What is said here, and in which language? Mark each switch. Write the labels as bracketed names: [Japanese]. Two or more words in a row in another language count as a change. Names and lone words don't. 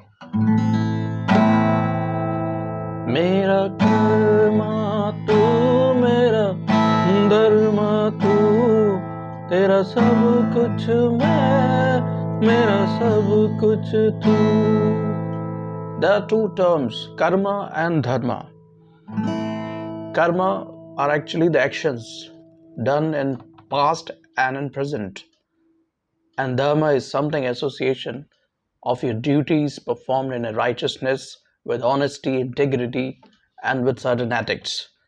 [Hindi] मेरा कर्मा तू, मेरा धर्मा तू, तेरा सब कुछ मैं, मेरा सब कुछ तू. [English] There are two terms, karma and dharma. Karma are actually the actions done in past and in present. And dharma is something association of your duties performed in a righteousness, with honesty, integrity, and with certain ethics.